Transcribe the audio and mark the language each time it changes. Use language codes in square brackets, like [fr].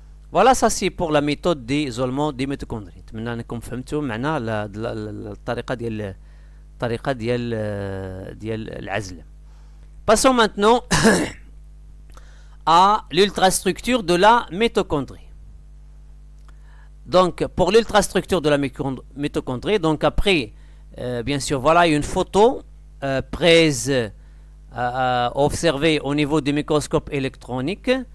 [fr] Voilà, ça c'est pour la méthode d'isolement des mitochondries. [ar] نتمنى انكم فهمتوا معنا الطريقه ديال العزل. [fr] Passons maintenant à l'ultrastructure de la mitochondrie. Donc, pour l'ultrastructure de la mitochondrie, donc après, bien sûr, voilà une photo prise, observée au niveau du microscope électronique.